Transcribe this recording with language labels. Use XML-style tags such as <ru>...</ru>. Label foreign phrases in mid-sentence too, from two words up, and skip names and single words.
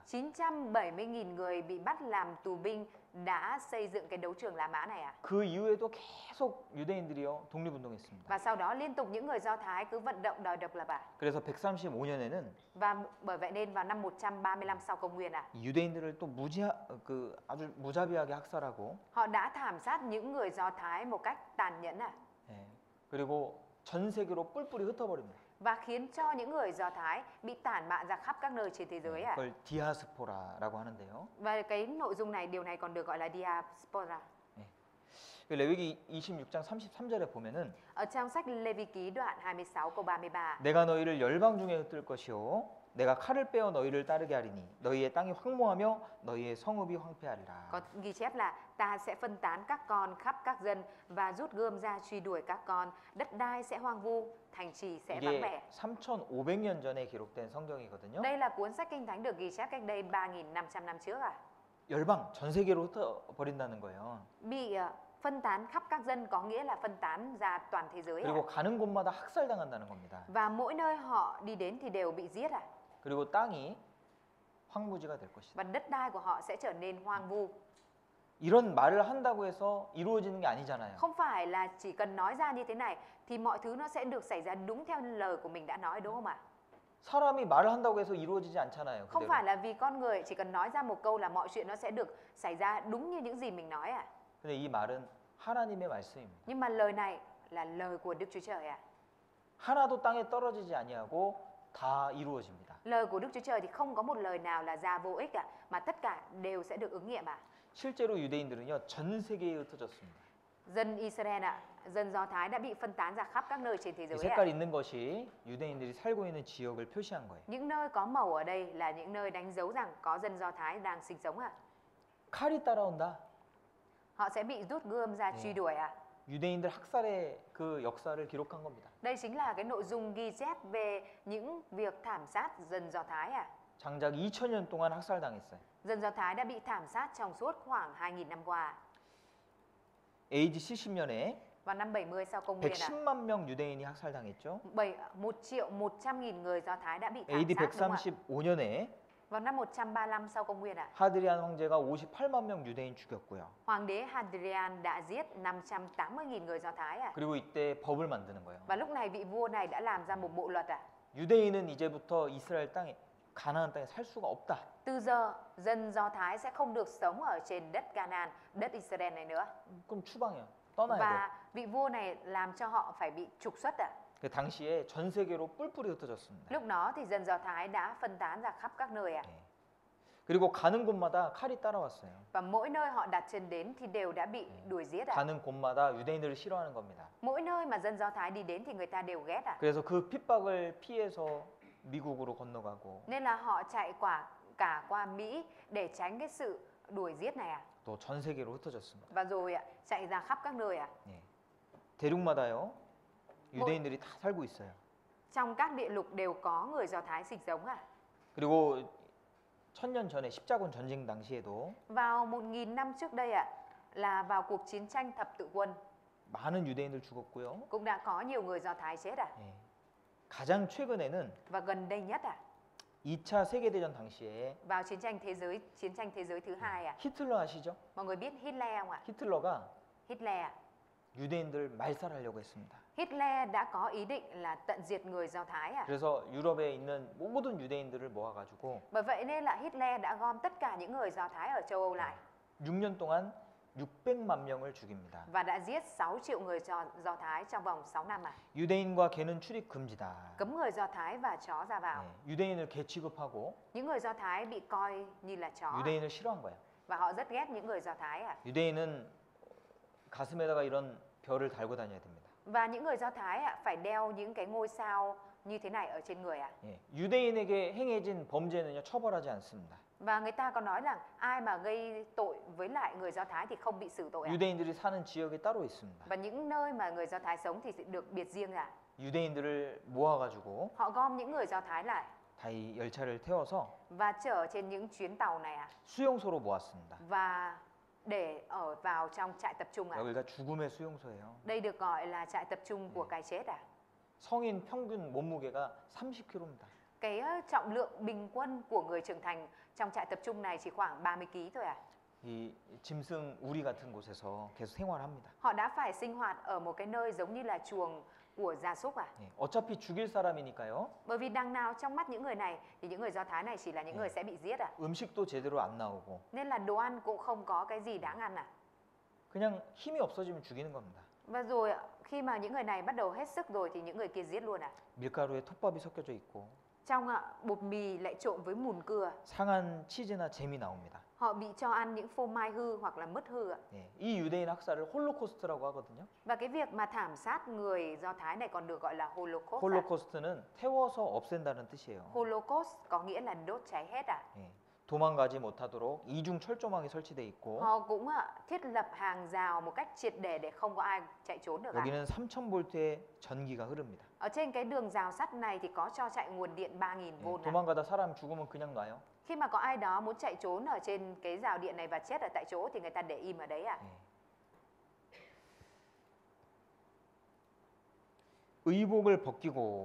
<vi>970.000 người bị bắt làm tù binh đã xây dựng cái đấu trường La Mã này</vi> <ko>그 이후에도 계속 유대인들이요 독립운동했습니다.</ko> <vi>Và sau đó liên tục những người Do Thái cứ vận động đòi độc lập</vi> <ko>그래서 135년에는</ko> <vi>Và bởi vậy nên vào năm 135 sau công nguyên</vi> <ko>유대인들을 또 아주 무자비하게 학살하고</ko> <vi>họ đã thảm sát những người Do Thái một cách tàn nhẫn</vi> <ko>그리고 전 세계로 뿔뿔이 흩어버립니다.</ko> <vi>và khiến cho những người Do Thái bị tản mạn ra khắp các nơi trên thế giới</vi> <ko>그걸 디아스포라라고 하는데요.</ko> <vi>Và cái nội dung này, điều này còn được gọi là diaspora.</vi> <ko>레위기 26장 33절에 보면은</ko> <vi>Ở trong sách Lê Vi Ký đoạn 26 câu 33</vi> <ko>내가 너희를 열방 중에 흩을 것이요 내가 칼을 빼어 너희를 따르게 하리니 너희의 땅이 황무하며 너희의 성읍이 황폐하리라.</ko> <vi>có ghi chép là ta sẽ phân tán các con khắp các dân và rút gươm ra truy đuổi các con, đất đai sẽ hoang vu, thành trì sẽ vắng</vi> <ko>이게</ko> <vi>vẻ.</vi> <ko>3,500년 전에 기록된 성경이거든요.</ko> <vi>Đây là cuốn sách Kinh Thánh được ghi chép cách đây 3.500 năm trước</vi> <ko>열방 전 세계로 흩어버린다는 거예요.</ko> <vi>Bị phân tán khắp các dân có nghĩa là phân tán ra toàn thế giới</vi> <ko>그리고 가는 곳마다 학살당한다는 겁니다.</ko> <vi>Và mỗi nơi họ đi đến thì đều bị giết</vi> <ko>그리고 땅이 황무지가 될 것이다.</ko> <vi>Và đất đai của họ sẽ trở nên hoang vu.</vi> <ko>이런 말을 한다고 해서 이루어지는 게 아니잖아요.</ko> <vi>Không phải là chỉ cần nói ra như thế này thì mọi thứ nó sẽ được xảy ra đúng theo lời của mình đã nói, đúng không ạ?</vi> <ko>사람이 말을 한다고 해서 이루어지지 않잖아요.</ko> <vi>Không</vi> <ko>그대로.</ko> <vi>phải là vì con người chỉ cần nói ra một câu là mọi chuyện nó sẽ được xảy ra đúng như những gì mình nói</vi> <ko>근데 이 말은 하나님의 말씀입니다.</ko> <vi>Nhưng mà lời này là lời của Đức Chúa Trời</vi> <ko>하나도 땅에 떨어지지 아니하고 다 이루어집니다.</ko> <vi>Lời của Đức Chúa Trời thì không có một lời nào là ra vô ích mà tất cả đều sẽ được ứng nghiệm</vi> <ko>실제로 유대인들은요 전 세계에 흩어졌습니다.</ko> <vi>Dân Israel dân Do Thái đã bị phân tán ra khắp các nơi trên thế</vi> <ko>이</ko> <vi>giới</vi> <ko>색깔 있는 것이 유대인들이 살고 있는 지역을 표시한 거예요.</ko> <vi>Những nơi có màu ở đây là những nơi đánh dấu rằng có dân Do Thái đang sinh sống</vi> <ko>칼이 따라온다.</ko> <vi>Họ sẽ bị rút gươm ra truy đuổi</vi> <ko>유대인들 학살의 그 역사를 기록한 겁니다.</ko> <vi>Đây chính là cái nội dung ghi chép về những việc thảm sát dân Do Thái</vi> <ko>장작 2000년 동안 학살당했어요.</ko> <vi>Dân Do Thái đã bị thảm sát trong suốt khoảng 2.000 năm qua.</vi> <ko>AD 70년에</ko> <vi>Vào năm 70 sau công nguyên</vi> <ko>110만 명 유대인이 학살당했죠.</ko> <vi>1.100.000 người Do Thái đã bị thảm</vi> <ko>AD</ko> <vi>sát đúng không ạ?</vi> <ko>135년에</ko> <vi>Vào năm 135 sau công nguyên ạ,</vi> <ko>하드리안 황제가 58만 명 유대인 죽였고요.</ko> <vi>Hoàng đế Hadrian đã giết 580.000 người Do Thái ạ.</vi> <ko>그리고 이때 법을 만드는 거예요.</ko> <vi>Và lúc này vị vua này đã làm ra một bộ luật ạ.</vi> <ko>유대인은 이제부터 이스라엘 땅에 가나안 땅에 살 수가 없다.</ko> <vi>Từ giờ, dân Do Thái sẽ không được sống ở trên đất Canaan, đất Israel này nữa.</vi> <ko>그럼 추방이야. 떠나야 돼.</ko> <vi>Và vị vua này làm cho họ phải bị trục xuất ạ.</vi> <ko>그 당시에 전 세계로 뿔뿔이 흩어졌습니다.</ko> <vi>Lúc đó thì dân Do Thái đã phân tán ra khắp các nơi ạ.</vi> <ko>예. 그리고 가는 곳마다 칼이 따라왔어요.</ko> <vi>Và mỗi nơi họ đặt chân đến thì đều đã bị đuổi giết ạ.</vi> <ko>가는 곳마다 유대인들을 싫어하는 겁니다.</ko> <vi>Mỗi nơi mà dân Do Thái đi đến thì người ta đều ghét ạ.</vi> <ko>그래서 그 핍박을 피해서 미국으로 건너가고</ko> <vi>Nên là họ chạy cả qua Mỹ để tránh cái sự đuổi giết này ạ.</vi> <ko>또 전 세계로 흩어졌습니다.</ko> <vi>Và rồi ạ, chạy ra khắp các nơi ạ.</vi> <ko>예. 대륙마다요. 유대인들이 다 살고 있어요.</ko> <vi>Trong các địa lục đều có người Do Thái sinh sống ạ.</vi> <ko>그리고 1000년 전에 십자군 전쟁 당시에도</ko> <vi>Vào 1000 năm trước đây ạ, là vào cuộc chiến tranh thập tự quân,</vi> <ko>많은 유대인들 죽었고요.</ko> <vi>cũng đã có nhiều người Do Thái chết ạ.</vi> <ko>예. 가장 최근에는</ko> <vi>Và gần đây nhất ạ,</vi> <ko>2차 세계대전 당시에</ko> <vi>vào chiến tranh thế giới thứ hai ạ.</vi> <ko>히틀러 아시죠?</ko> <vi>Mọi người biết Hitler không ạ?</vi> <ko>히틀러가</ko> <vi>Hitler ạ.</vi> <ko>유대인들 말살하려고 했습니다.</ko> <vi>Hitler đã có ý định là tận diệt người Do Thái ạ.</vi> <ko>그래서 유럽에 있는 모든 유대인들을 모아가지고</ko> <vi>Bởi vậy nên là Hitler đã gom tất cả những người Do Thái ở châu Âu lại</vi> <ko>6년 동안 600만 명을 죽입니다.</ko> <vi>và đã giết 6 triệu người Do Thái trong vòng 6 năm ạ.</vi> <ko>유대인과 개는 출입 금지다.</ko> <vi>Cấm người Do Thái và chó ra vào.</vi> <ko>네, 유대인을 개 취급하고</ko> <vi>Những người Do Thái bị coi như là chó ạ.</vi> <ko>유대인을 싫어한 거야.</ko> <vi>Và họ rất ghét những người Do Thái ạ.</vi> <ko>유대인은 가슴에다가 이런 별을 달고 다녀야 됩니다.</ko> <vi>Và những người Do Thái ạ phải đeo những cái ngôi sao như thế này ở trên người ạ.</vi> <ko>예, 유대인에게 행해진 범죄는요 처벌하지 않습니다.</ko> <vi>Và người ta có nói rằng ai mà gây tội với lại người Do Thái thì không bị xử tội ạ.</vi> <ko>유대인들이 사는 지역이 따로 있습니다.</ko> <vi>Và những nơi mà người Do Thái sống thì sẽ được biệt riêng ạ.</vi> <ko>유대인들을 모아가지고</ko> <vi>Họ gom những người Do Thái lại</vi> <ko>다 이 열차를 태워서</ko> <vi>và chở trên những chuyến tàu này ạ.</vi> <ko>수용소로 모았습니다.</ko> <vi>Và để ở vào trong trại tập trung ạ.</vi> <ko>여기가 죽음의 수용소예요.</ko> <vi>Đây được gọi là trại tập trung của cái chết ạ.</vi> <ko>성인 평균 몸무게가 30kg입니다.</ko> <vi>Cái trọng lượng bình quân của người trưởng thành trong trại tập trung này chỉ khoảng 30 kg thôi ạ.</vi> <ko>이 짐승 우리 같은 곳에서 계속 생활합니다.</ko> <vi>Họ đã phải sinh hoạt ở một cái nơi giống như là chuồng của gia súc ạ.</vi> <ko>예, 어차피 죽일 사람이니까요.</ko> <vi>Bởi vì đằng nào trong mắt những người này thì những người Do Thái này chỉ là những người sẽ bị giết ạ.</vi> <ko>음식도 제대로 안 나오고</ko> <vi>Nên là đồ ăn cũng không có cái gì đáng ăn ạ.</vi> <ko>그냥 힘이 없어지면 죽이는 겁니다.</ko> <vi>Và rồi khi mà những người này bắt đầu hết sức rồi thì những người kia giết luôn ạ.</vi> <ko>밀가루에 톱밥이 섞여져 있고</ko> <vi>Trong bột mì lại trộn với mùn cưa.</vi> <ko>상한 치즈나 잼이 나옵니다.</ko> <vi>Họ bị cho ăn những phô mai hư hoặc là mứt hư ạ.</vi> <ko>예, 이 유대인 학살을 홀로코스트라고 하거든요.</ko> <vi>Và cái việc mà thảm sát người Do Thái này còn được gọi là Holocaust. ạ.</vi> <ko>홀로코스트는 태워서 없앤다는 뜻이에요.</ko> <vi>Holocaust có nghĩa là đốt cháy hết ạ.</vi> <ko>예, 도망가지 못하도록 이중 철조망이 설치돼 있고</ko> <vi>Họ cũng thiết lập hàng rào một cách triệt để không có ai chạy trốn được ạ.</vi> <ko>여기는 3000볼트의 전기가 흐릅니다.</ko> <vi>Ở trên cái đường rào sắt này thì có cho chạy nguồn điện 3000V</vi> <ko>예,</ko> <vi>ạ.</vi> <ko>도망가다 사람 죽으면 그냥 놔요.</ko> <vi>Khi mà có ai đó muốn chạy trốn ở trên cái rào điện này và chết ở tại chỗ thì người ta để im ở đấy ạ.</vi> <ko>예. 의복을 벗기고</ko>